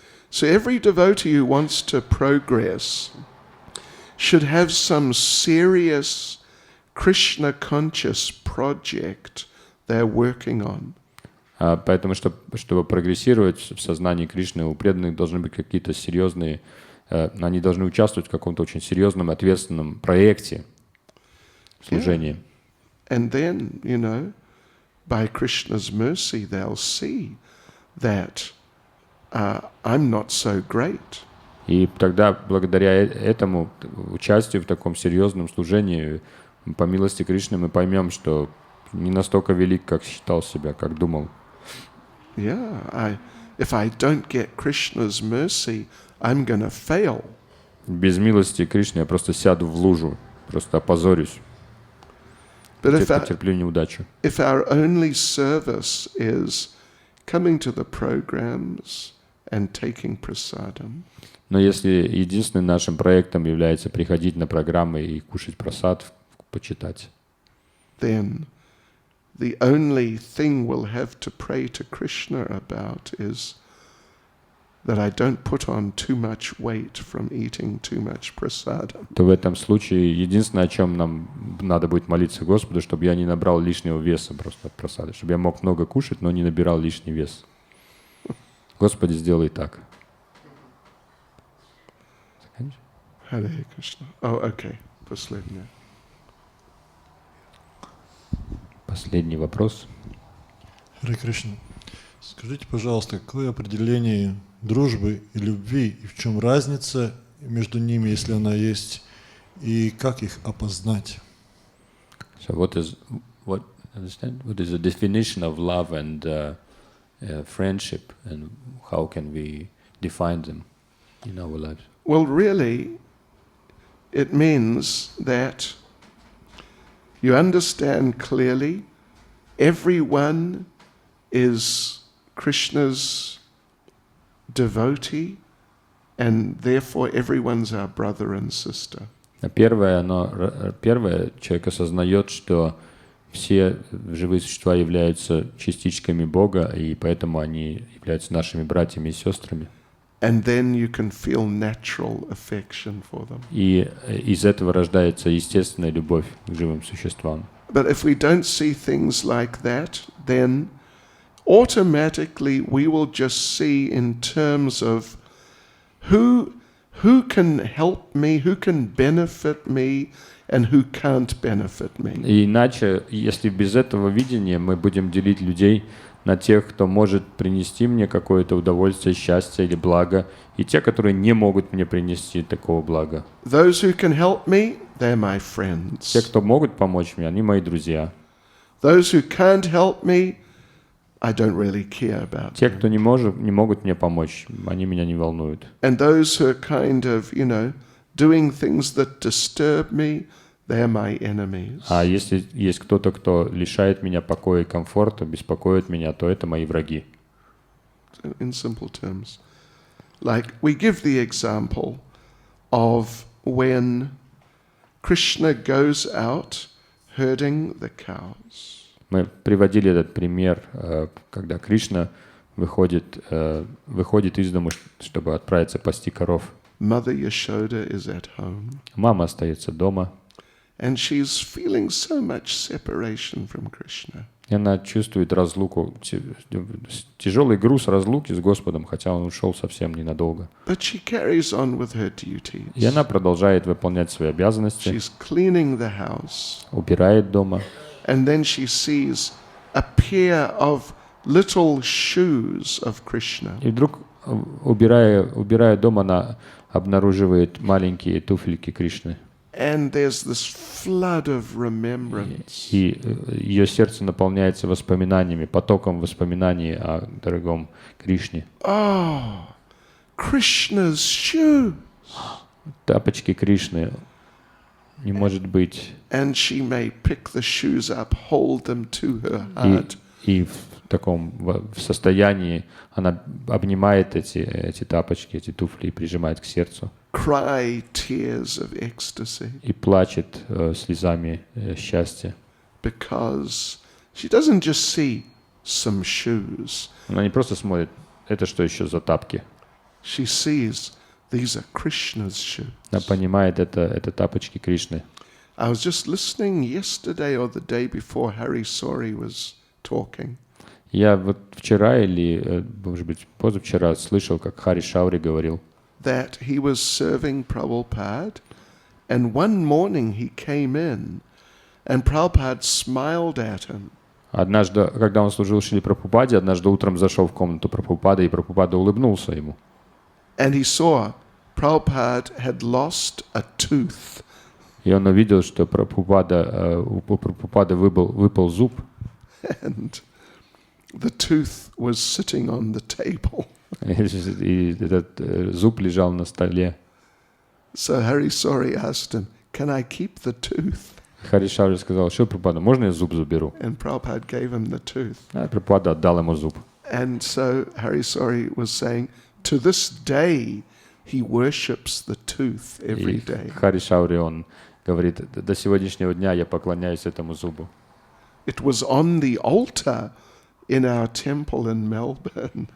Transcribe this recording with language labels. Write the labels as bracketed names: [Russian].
[English] So every devotee who wants to progress should have some serious Krishna-conscious project they're working on. [Russian] Поэтому, чтобы прогрессировать в сознании Кришны, у преданных должны быть какие-то серьезные, они должны участвовать в каком-то очень серьезном, ответственном проекте служения. [English] And then, by Krishna's mercy, they'll see that I'm not so great. [Russian] И тогда, благодаря этому участию в таком серьезном служении, по милости Кришны, мы поймем, что не настолько велик, как считал себя, как думал. [English] Yeah, if I don't get Krishna's mercy, I'm going to fail. [Russian] Без милости Кришны я просто сяду в лужу, просто опозорюсь, потерплю неудачу. [English] If our only service is coming to the programs and taking prasadam, [Russian] Но если единственным нашим проектом является приходить на программы и кушать прасад, почитать, [English] then the only thing we'll have to pray to Krishna about is that I don't put on too much weight from eating too much prasadam. [Russian] то в этом случае единственное, о чем нам надо будет молиться Господу, чтобы я не набрал лишнего веса просто от прасады, чтобы я мог много кушать, но не набирал лишний вес. Господи, сделай так. [English] Hare Krishna. Oh, okay. [Russian] Последнее. Последний вопрос. Харе Кришна. Скажите, пожалуйста, какое определение дружбы и любви, и в чем разница между ними, если она есть, и как их опознать? [English] So what is the definition of love and friendship, and how can we define them in our lives? Well, really, it means that you understand clearly everyone is Krishna's devotee, and therefore everyone's our brother and sister. [Russian] Первое, человек осознает, что все живые существа являются частичками Бога, и поэтому они являются нашими братьями и сестрами. [English] And then you can feel natural affection for them. [Russian] И из этого рождается естественная любовь к живым существам. [English] But if we don't see things like that, then automatically we will just see in terms of who can help me, who can benefit me, and who can't benefit me. [Russian] И иначе, если без этого видения мы будем делить людей на тех, кто может принести мне какое-то удовольствие, счастье или благо, и те, которые не могут мне принести такого блага. [English] Those who can help me, they're my [Russian] Те, [English] friends. [Russian] кто могут помочь мне, они мои друзья. [English] Those who can't help me, I don't really care about [Russian] Те, [English] them. [Russian] кто не могут мне помочь, они меня не волнуют. [English] And those who are kind of, doing things that disturb me, they're my enemies. [Russian] А если есть кто-то, кто лишает меня покоя и комфорта, беспокоит меня, то это мои враги. [English] In simple terms. Like, we give the example of when Krishna goes out herding the cows. [Russian] Мы приводили этот пример, когда Кришна выходит из дома, чтобы отправиться пасти коров. [English] Mother Yashoda is at home. [Russian] Мама остается дома, [English] And she's feeling so much separation from Krishna. [Russian] и она чувствует разлуку, тяжелый груз разлуки с Господом, хотя он ушел совсем ненадолго. [English] But she carries on with her duties. [Russian] И она продолжает выполнять свои обязанности, [English] She's cleaning the house. [Russian] убирает дома. [English] And then she sees a pair of little shoes of Krishna. [Russian] И вдруг, убирая дом, она обнаруживает маленькие туфельки Кришны. [English] And there's this flood of remembrance. [Russian] И ее сердце наполняется воспоминаниями, потоком воспоминаний о дорогом Кришне. [English] Oh, Krishna's shoes. [Russian] Тапочки Кришны. Не может быть. [English] And she may pick the shoes up, hold them to her [Russian] И, [English] heart. [Russian] и в таком в состоянии она обнимает эти тапочки, эти туфли и прижимает к сердцу. [English] Cry tears of ecstasy. [Russian] И плачет слезами счастья. [English] Because she doesn't just see some shoes. [Russian] Она не просто смотрит, это что еще за тапки. [English] She sees these are Krishna's shoes. [Russian] Она понимает, это тапочки Кришны. [English] I was just listening yesterday or the day before Hari Sori was talking. [Russian] Я вот вчера или, может быть, позавчера слышал, как Хари Шаури говорил, [English] That he was serving Prabhupada, and one morning he came in, and Prabhupada smiled at him. [Russian] однажды, когда он служил Шриле Прабхупаде, однажды утром зашел в комнату Прабхупады, и Прабхупада улыбнулся ему. [English] And he saw Prabhupada had lost a tooth. [Russian] И он увидел, что у Прабхупады выпал зуб, [English] And the tooth was sitting on the table. [Russian] и этот зуб лежал на столе. [English] So Hari Sori asked him, "Can I keep the tooth?" [Russian] Хари Шаури сказал, что Прабхупада, можно я зуб заберу? [English] And Prabhupada gave him the tooth. [Russian] А Прабхупада отдал ему зуб. [English] And so Hari Sori was saying, to this day, he worships the tooth every [Russian] И [English] day. [Russian] Хари Шаури, он говорит, до сегодняшнего дня я поклоняюсь этому зубу. [English] It was on the altar in our temple in Melbourne.